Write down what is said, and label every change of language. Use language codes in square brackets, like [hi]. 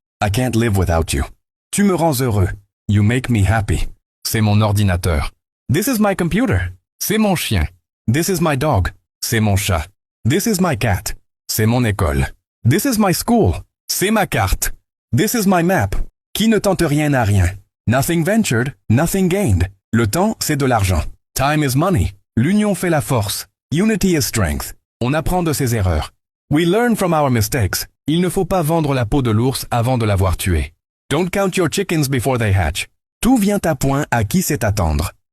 [en] I can't live without you. [fr] Tu me rends heureux. [en] You make me happy. [fr] C'est mon ordinateur. [en] This is my computer. [fr] C'est mon chien. [en] This is my dog. [fr] C'est mon chat. [en] This is my cat. [fr] C'est mon école. [en] This is my school. [fr] C'est ma carte. [en] This is my map. [fr] Qui ne tente rien n'a rien. [en] Nothing ventured, nothing gained. [fr] Le temps, c'est de l'argent. [en] Time is money. [fr] L'union fait la force. [en] Unity is strength. [fr] On apprend de ses erreurs. [en] We learn from our mistakes. [fr] Il ne faut pas vendre la peau de l'ours avant de l'avoir tué. [en] Don't count your chickens before they hatch. [fr] Tout vient à point à qui sait attendre.